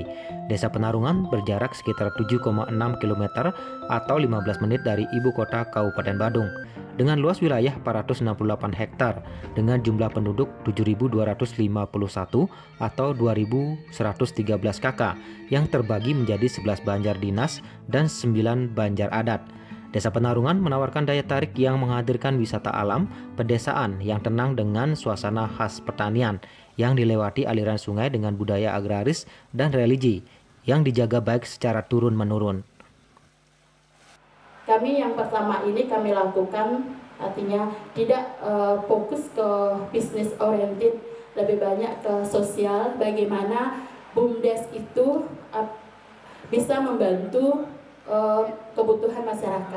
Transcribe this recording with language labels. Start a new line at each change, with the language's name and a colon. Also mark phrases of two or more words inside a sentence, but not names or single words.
Indonesian: Desa Penarungan berjarak sekitar 7,6 km atau 15 menit dari ibu kota Kabupaten Badung. Dengan luas wilayah 468 hektar, dengan jumlah penduduk 7.251 atau 2.113 KK, yang terbagi menjadi 11 banjar dinas dan 9 banjar adat. Desa Penarungan menawarkan daya tarik yang menghadirkan wisata alam, pedesaan yang tenang dengan suasana khas pertanian, yang dilewati aliran sungai dengan budaya agraris dan religi, yang dijaga baik secara turun-menurun. Kami yang pertama ini kami lakukan, artinya tidak fokus ke bisnis oriented, lebih banyak ke sosial, bagaimana BUMDes itu bisa membantu kebutuhan masyarakat.